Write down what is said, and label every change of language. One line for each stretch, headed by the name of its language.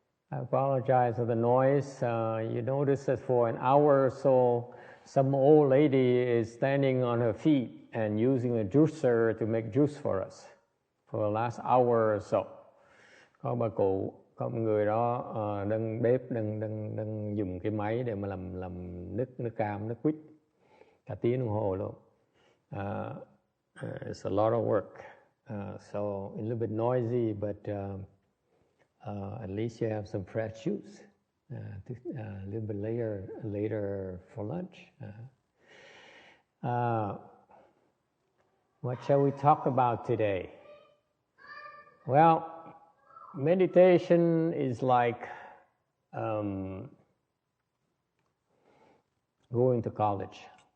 English: I apologize for the noise. You notice that for an hour or so, some old lady is standing on her feet and using a juicer to make juice for us for the last hour or so.
Vietnamese: Có bà cụ, có một người đó đang bếp, đang dùng cái máy để mà làm nước cam, nước quýt cả tiếng đồng hồ luôn.
English: It's a lot of work. So a little bit noisy, but at least you have some fresh juice. A little bit later for lunch. What shall we talk about today? Well, meditation is like going to college.